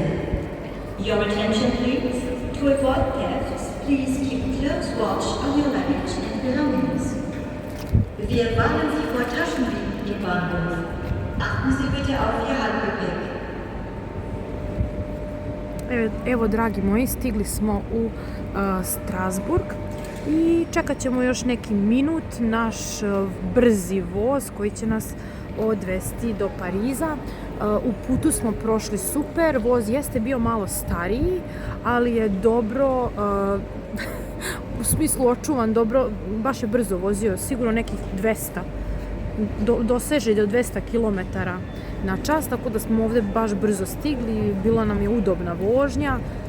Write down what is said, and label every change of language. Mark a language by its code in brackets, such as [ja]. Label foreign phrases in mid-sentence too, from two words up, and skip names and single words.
[en] Your attention please. To avoid thefts, please keep close watch on your luggage and belongings. [de] Wir warnen Sie vor Taschendieben im Bahnhof. Achten Sie bitte auf Ihr Handgepäck. [bs] Evo, dragi moji, stigli smo u Strasburg i čekat ćemo još neki minut naš brzi voz koji će nas odvesti do Pariza. U putu smo prošli super, voz jeste bio malo stariji, ali je dobro, u smislu očuvan, dobro, baš je brzo vozio, sigurno nekih 200, doseže do 200 km na čas, tako da smo ovdje baš brzo stigli, bila nam je udobna vožnja.